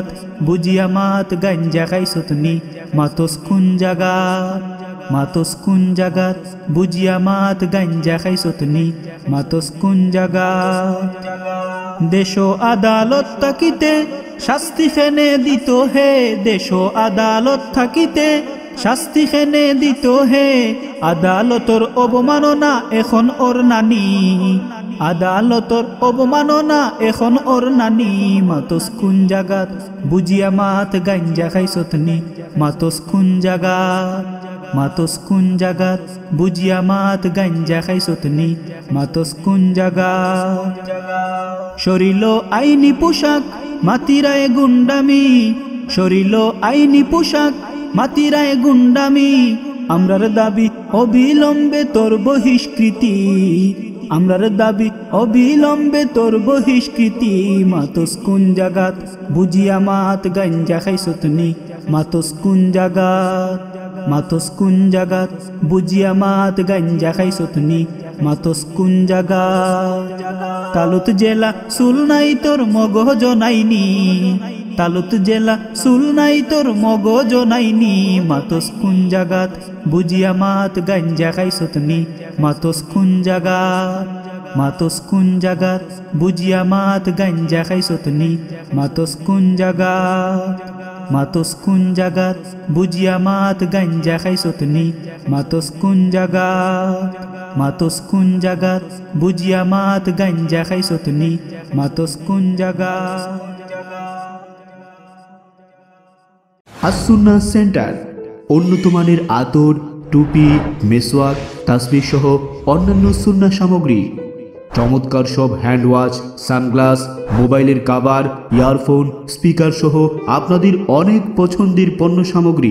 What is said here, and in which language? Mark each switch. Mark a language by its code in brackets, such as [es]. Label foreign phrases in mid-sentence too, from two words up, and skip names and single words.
[syl] বুঝিয়া মাত গাঞ্জা খাইছতনি মাতোস কোন জাগাত মাতোস কোন জাগাত বুঝিয়া মাত গাঞ্জা খাইছতনি মাতোস কোন জাগাত দেশ আদালত থাকিতে শাস্তি খেনে দিত হে দেশ আদালত থাকিতে শাস্তি খেনে দিত হে আদালতর অবমাননা এখন ওর নানি আদালতর অবমাননা এখন ওর নানি মাতোস কোন জাগাত বুঝিয়া মাত গাঞ্জা খাইছতনি মাতোস কোন জাগাত মাতোস কোন জাগাত বুঝিয়া মাত গাঞ্জা খাইছতনি মাতোস কোন জাগাত শরীল আইনি পোশাক মাতিরায় গুন্ডামি শরীল আইনি পোশাক মাতিরায় গুন্ডামি আমরার দাবি অবিলম্বে তোর বহিষ্কৃতি আমরার দাবি অবিলম্বে তোর বহিষ্কৃতি মাতোস কোন জাগাত বুঝিয়া মাত গাঞ্জা খাইছতনি মাতোস কোন জাগাত মাতোস কোন জাগাত বুঝিয়া মাত গাঞ্জা খাইছতনি মাতোস কোন জাগাত তালুত জেলা সুল নাই তোর মগজ নাইনি তালুত জেলা সুল নাই তোর মগজ নাইনি মাতোস কোন জাগাত বুঝিয়া মাত গাঞ্জা খাইছতনি মাতোস কোন জাগাত মাতোস কোন জাগাত বুঝিয়া মাত গাঞ্জা খাইছতনি মাতোস কোন জাগাত মাতোস কোন জাগাত বুঝিয়া মাত গাঞ্জা খাইছতনি মাতোস কোন জাগাত মাতোস কোন জাগাত বুঝিয়া মাত গাঞ্জা খাইছতনি মাতোস কোন জাগাত [bn] আসুন্না সেন্টার উন্নত মানের আতর টুপি মেসওয়াক তাসবিহ সহ অন্যান্য সুন্নাহ সামগ্রী চমৎকার সব [en] hand watch, [bn] সানগ্লাস, মোবাইলের কভার, ইয়ারফোন, স্পিকার সহ আপনাদের অনেক পছন্দের পণ্য সামগ্রী।